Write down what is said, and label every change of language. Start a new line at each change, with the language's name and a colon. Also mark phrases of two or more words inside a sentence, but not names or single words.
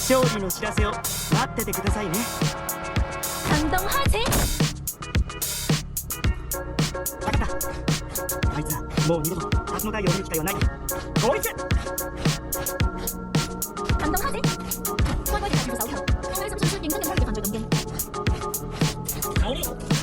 Japanese: 備の知らせを待っててくださいね。行動開始。分かった。あいつはもう二度と龍野台を見る機会はない。統一。行動開始。
Cantonese: 乖乖地睇住個手球，開心迅速認真地摸你嘅犯罪動機。好呢。